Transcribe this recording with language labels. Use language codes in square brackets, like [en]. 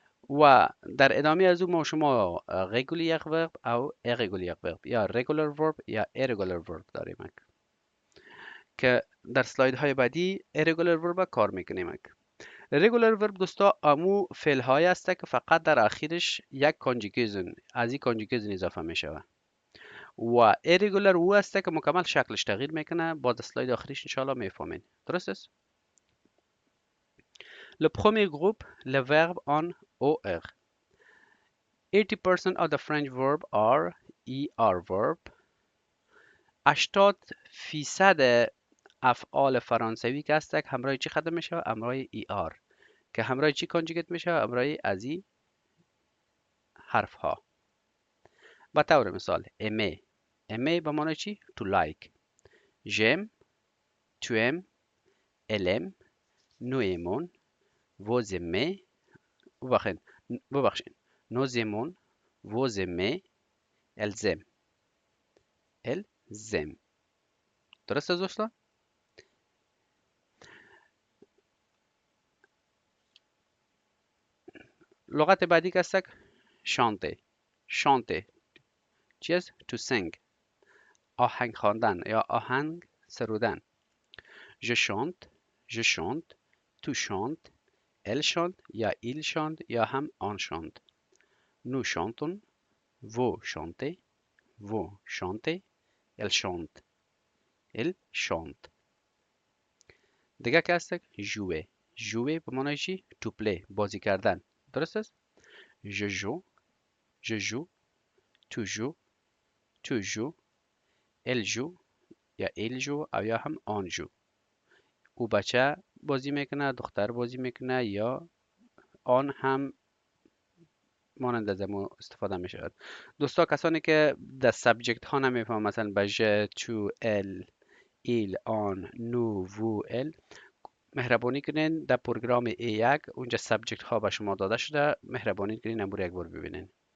[fa] و در ادامه از او ما شما رگولیر ورب او irregular ورب یا regular ورب یا irregular ورب داریم که در سلاید های بعدی irregular ورب کار میکنیم. رگولر ورب دوستا امو فعل های است که فقط در آخرش یک کانجوگیشن از این کانجوگیشن اضافه می شود و ایرگولر او است که مکمل شکلش تغییر میکنه. با اسلاید آخریش انشالله میفهمین. درست است؟ [fr] Le premier groupe, le verbe en OR. [en] 80% of the French verb are ER verb. [fa] 80% افعال فرانسوی که است همراه چی ختم میشه؟ همراه ER که همراه چی کانجوگیت میشه؟ همراه از این حرف ها. به طور مثال aimer aimer به معنی چی؟ [en] to like. [fr] j'aime tu aimes elle aime nous aimons vous aimez [fa] ببخشید [fr] nous aimons vous aimez elles aiment elles aiment. [fa] درست است دوستان؟ لغت بعدی که است شانته. شانته چی است؟ [en] to sing [fa] آهنگ خواندن یا آهنگ سرودن. [fr] je chante je chante tu chantes elle chante یا il chante یا هم on chante. nous chantons vous chantez vous chantez elle chante elle chante. [fa] دیگه که هست jouer jouer به معنی چی؟ [en] to play [fa] بازی کردن. درست است؟ [fr] je joue je joue tu joues tu joues elle joue یا il joue [fa] او یا هم [fr] on joue. [fa] او بچه بازی میکنه، دختر بازی میکنه یا آن هم مانند از ما استفاده می شود. دوستا کسانی که در سابجکت ها نمیفهمن مثلا به ژ تو ال ایل آن نو وو ال مهربانی کنین در پروگرام A1 اونجا سابجکت ها به شما داده شده، مهربانی کنین امور یک بار ببینین.